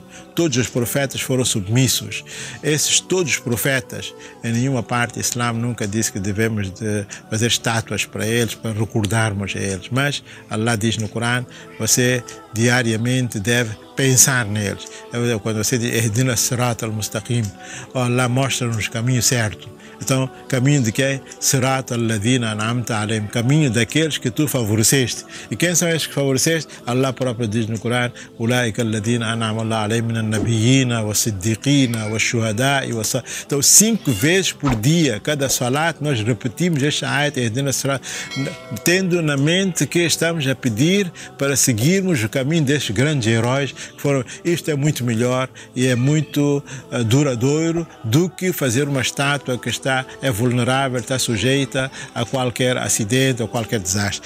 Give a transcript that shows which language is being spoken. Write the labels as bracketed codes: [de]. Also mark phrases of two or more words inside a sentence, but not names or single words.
[pt] Todos os profetas foram submissos. Todos os profetas, em nenhuma parte, o Islã nunca disse que devemos de fazer estátuas para eles, para recordarmos a eles. Mas Allah diz no Corão, você diariamente deve pensar neles. Quando você diz, [ar] اهدنا الصراط المستقيم, [pt] Allah mostra-nos o caminho certo. Então, caminho de quem? [ar] صراط الذين أنعمت عليهم, [pt] caminho daqueles que tu favoreceste. E quem são esses que favoreceste? Allah próprio diz no Corão, [ar] أولئك الذين أنعم الله عليهم من النبيين والصديقين والشهداء [pt] Então, 5 vezes por dia, cada salat, nós repetimos este ayat, tendo na mente que estamos a pedir para seguirmos o caminho destes grandes heróis que foram. Isto é muito melhor e é muito duradouro do que fazer uma estátua que é vulnerável, está sujeita a qualquer acidente ou qualquer desastre.